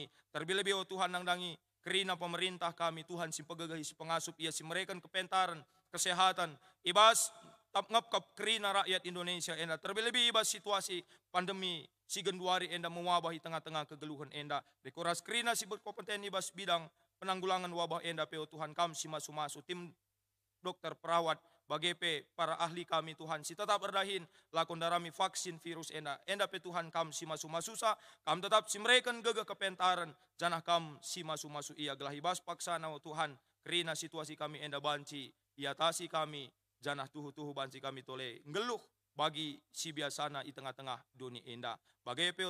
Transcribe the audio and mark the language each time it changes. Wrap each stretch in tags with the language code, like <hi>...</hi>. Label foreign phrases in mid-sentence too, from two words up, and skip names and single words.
<btx>Terlebih Tuhan nangdangi. Kerina pemerintah kami Tuhan si pegegahi si pengasup ia si mereka kepentaran kesehatan ibas tap ngapkap kerina rakyat Indonesia enda terlebih ibas situasi pandemi si genduari enda mewabahi tengah-tengah kegeluhan enda dekoras kerina si berkompeten ibas</btx> <id>bidang penanggulangan wabah</id> <btx>enda peo Tuhan kami si masu-masu tim dokter perawat bagai pe para ahli kami Tuhan si tetap berdahin lakon darami vaksin virus enda pe Tuhan kam si masu-masusa kam tetap si mereka gagah kepentaran janah kam si masu-masu ia gelah ibas paksana Tuhan kerina situasi kami enda banci iatasi kami janah tuhu-tuhu banci kami tole ngeluh bagi si biasana di tengah-tengah dunia enda bagai pe</btx>